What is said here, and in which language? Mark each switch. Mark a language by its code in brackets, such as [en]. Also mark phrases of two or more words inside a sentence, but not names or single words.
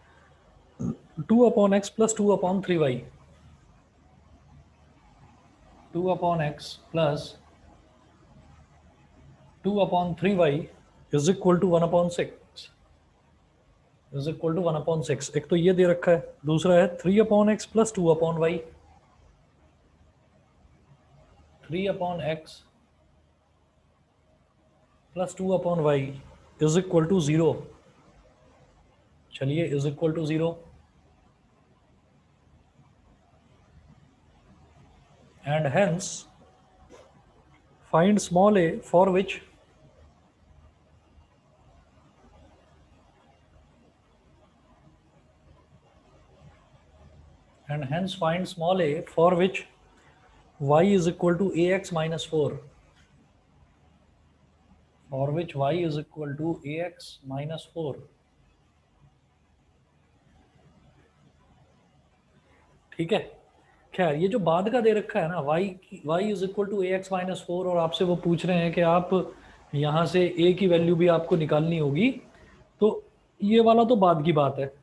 [en] 2/x plus 2/3y, 2/x plus 2/3y is equal to 1/6 is equal to 1/6। [hi] एक तो ये दे रखा है, दूसरा है [en] 3/x plus 2/y, 3/x plus 2/y is equal to 0। चलिए is equal to 0 and hence find small a for which y is equal to ax minus 4, for which y is equal to ax minus 4। [hi] ठीक है, खैर ये जो बाद का दे रखा है ना [en] y is equal to a x minus 4, [hi] और आपसे वो पूछ रहे हैं कि आप यहाँ से a की वैल्यू भी आपको निकालनी होगी, तो ये वाला तो बाद की बात है।